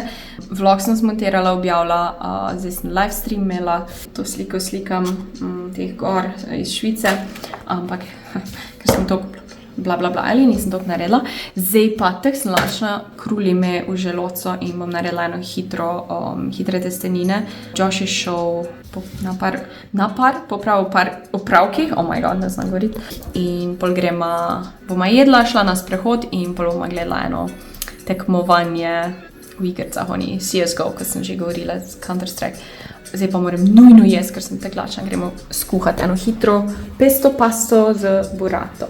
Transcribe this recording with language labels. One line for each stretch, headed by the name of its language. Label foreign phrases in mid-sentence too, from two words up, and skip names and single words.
Slovenian: Vlog sem zmontirala, objavila, zdaj sem
English: live stream
Slovenian: imela, to sliko slikam teh gor iz Švice, ampak ker sem to blablabla ali nisem to naredila. Zdaj pa tak sem lačna, kruli me v želodcu in bom naredila eno hitre testenine. Josh je šel popravil par opravkih,
English: oh my god,
Slovenian: ne znam govoriti. In pol boma jedla, šla na sprehod in pol boma gledala eno tekmovanje v igricah, oni CSGO, kot sem že govorila, Counter-Strike. Zdaj pa moram nujno jesti, ker sem tak lačna, gremo skuhati eno hitro pesto pasto z burato.